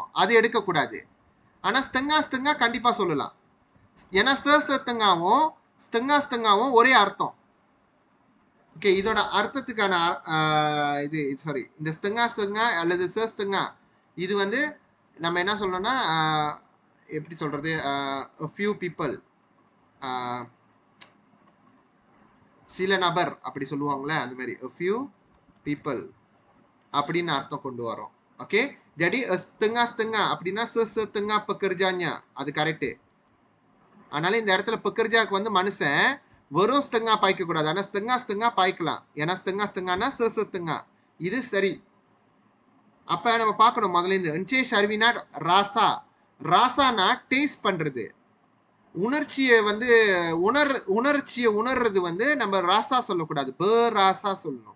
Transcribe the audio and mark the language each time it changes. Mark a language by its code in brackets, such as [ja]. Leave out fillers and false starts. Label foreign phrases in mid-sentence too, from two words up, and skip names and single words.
[ta] அது எடுக்கக்கூடாது. ஆனால் ஸ்தெங்கா கண்டிப்பாக சொல்லலாம். ஏன்னா தெங்காவும் ஸ்தெங்காவும் ஒரே அர்த்தம். ஓகே, இதோட அர்த்தத்துக்கான இது சாரி, இந்த ஸ்தெங்கா அல்லது தெங்கா இது வந்து நம்ம என்ன சொல்லணும்னா எப்படி சொல்றது, [en] a few people, [ta] சில நபர் அப்படி சொல்லுவாங்களே அந்த மாதிரி [en] a few people [ta] அப்படின்னு அர்த்தம் கொண்டு வரோம். ஓகே, [ms] jadi setengah அப்படின்னா setengah pekerjanya [ta] அது கரெக்டு. அதனால இந்த இடத்துல பெக்கர்ஜாக்கு வந்து மனுஷன் வெறும் ஸ்தெங்கா பாய்க்க கூடாது. ஆனால் ஸ்தெங்கா பாய்க்கலாம். ஏன்னா ஸ்தெங்கானா தெங்கா இது சரி. அப்ப நம்ம பார்க்கணும் முதல்ல இந்த என்சே ஷர்வினா ராசானா டேஸ்ட் பண்றது, உணர்ச்சியை வந்து உணர்ச்சியை உணர்றது வந்து நம்ம ராசா சொல்லக்கூடாது, ராசா சொல்லணும்.